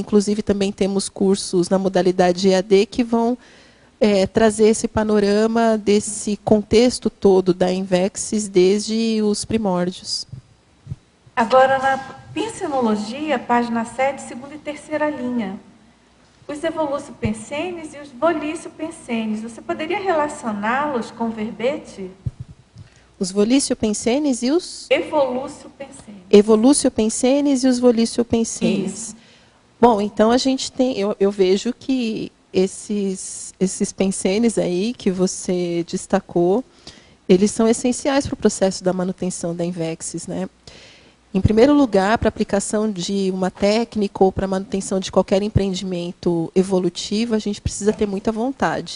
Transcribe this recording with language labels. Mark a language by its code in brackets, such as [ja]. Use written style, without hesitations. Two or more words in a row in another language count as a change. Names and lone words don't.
[pt] Inclusive, também temos cursos na modalidade EAD que vão trazer esse panorama desse contexto todo da Invexis desde os primórdios. Agora, na Pensenologia, página 7, segunda e terceira linha. Os evolúcio pensenes e os volício pensenes. Você poderia relacioná-los com o verbete? Os volício pensenes e os? Evolúcio pensenes. Evolúcio pensenes e os volício pensenes. Bom, então a gente tem, eu vejo que esses pensenes aí que você destacou, eles são essenciais para o processo da manutenção da Invexis, né? Em primeiro lugar, para a aplicação de uma técnica ou para a manutenção de qualquer empreendimento evolutivo, a gente precisa ter muita vontade.